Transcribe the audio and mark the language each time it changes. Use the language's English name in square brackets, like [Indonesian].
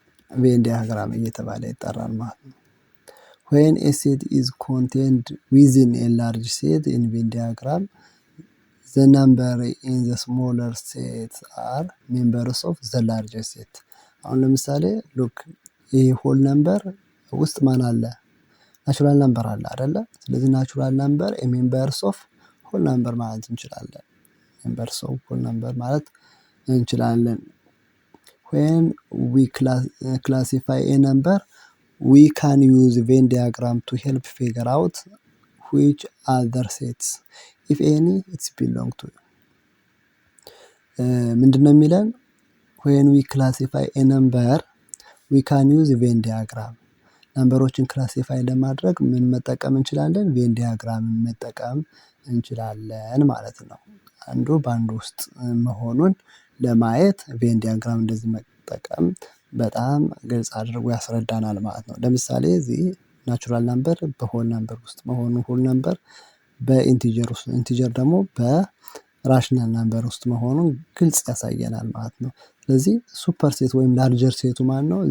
[Amharic] ቬን ዲያግራም እየተባለ ይጠራል ማለት ነው። [English] when a set is contained within a large set in Venn diagram, the number in the smaller sets are members of the larger set። [Amharic] አሁን ለምሳሌ ሉክ ይሄ ሆል ነምበር ውስጥ ማን አለ? ናቹራል ነምበር አለ አይደለ? ስለዚህ ናቹራል ነምበር ሜምበርስ ኦፍ ሆል ነምበር ማለት እንችላለን። [English] ሜምበርስ ኦፍ ሆል ነምበር ማለት እንችላለን። when we classify a number, we can use Venn diagram to help figure out which other sets, if any, it belong to። [Amharic] ምንድነው የሚለን? [English] when we classify a number, we can use Venn diagram። [Amharic] ነምበሮችን ክላሲፋይ ለማድረግ ምን መጠቀም እንችላለን? ቬን ዲያግራም መጠቀም እንችላለን ማለት ነው። አንዱ በአንዱ ውስጥ መሆኑን ለማየት ቬን ዲያግራም እንደዚህ መጠቀም በጣም ግልጽ አድርጎ ያስረዳናል ማለት ነው። ለምሳሌ እዚህ ናቹራል ነምበር በሆል ነምበር ውስጥ መሆኑ፣ ሆል ነምበር በኢንቲጀር ውስጥ፣ ኢንቲጀር ደግሞ በራሽናል ነምበር ውስጥ መሆኑን ግልጽ ያሳየናል ማለት ነው። ስለዚህ ሱፐር ሴት ወይም ላርጀር ሴቱ ማን ነው?